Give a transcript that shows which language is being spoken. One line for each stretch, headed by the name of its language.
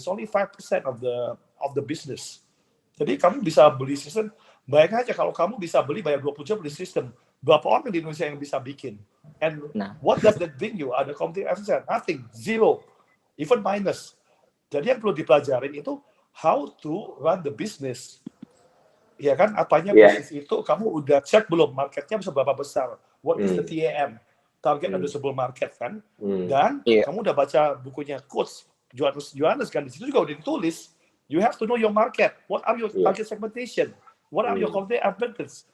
English: It's only 5% of the business.
Indonesian: Jadi kamu bisa beli sistem, bayangkan aja kalau kamu bisa bayar 20 juta beli sistem, berapa orang di Indonesia yang bisa bikin?
English: And what does that bring you?
Indonesian: Ada
English: competitive advantage? Nothing, zero, even minus.
Indonesian: Jadi yang perlu dipelajarin itu
English: how to run the business.
Indonesian: Ya kan, apanya bisnis itu kamu udah cek belum, marketnya bisa berapa besar?
English: What is the TAM? Target addressable market
Indonesian: kan? Dan kamu udah baca bukunya Coach Johannes kan, di situ juga udah ditulis.
English: You have to know your market. What are your target segmentation? What are your competitive advantage?